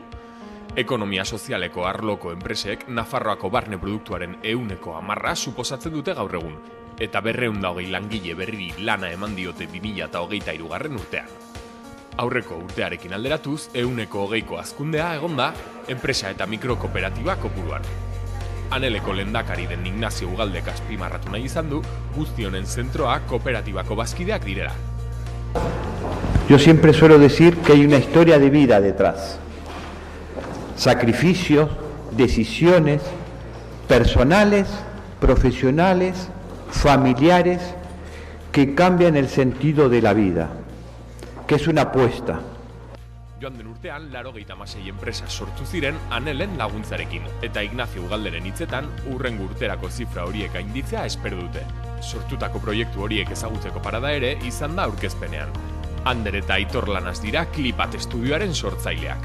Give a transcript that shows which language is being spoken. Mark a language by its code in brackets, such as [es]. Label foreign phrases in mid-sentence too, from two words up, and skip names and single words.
[eu] Ekonomia sozialeko arloko enpresek Nafarroako barne produktuaren 10% suposatzen dute gaur egun, eta 220 langile berriri lana eman diote 2023 urtean. Aurreko urtearekin alderatuz, 120ko hazkundea egonda enpresa eta mikrokooperatiba kopuruan. Aneleko lehendakari den Ignacio Ugaldek azpimarratu nahi izan du, guzti honen zentroa kooperatibako bazkideak direla. [es] Yo siempre suelo decir que hay una historia de vida detrás. Sacrificios, decisiones personales, profesionales, familiares, que cambian el sentido de la vida, que es una apuesta. [eu] Joan den urtean, 96 enpresa sortu ziren Anelen laguntzarekin, eta Ignacio Ugalderen hitzetan, hurrengo urterako zifra horiek gainditzea espero dute. Sortutako proiektu horiek ezagutzeko parada ere izan da aurkezpenean. Ander eta Aitor Lanaz dira Klipat Estudioaren sortzaileak.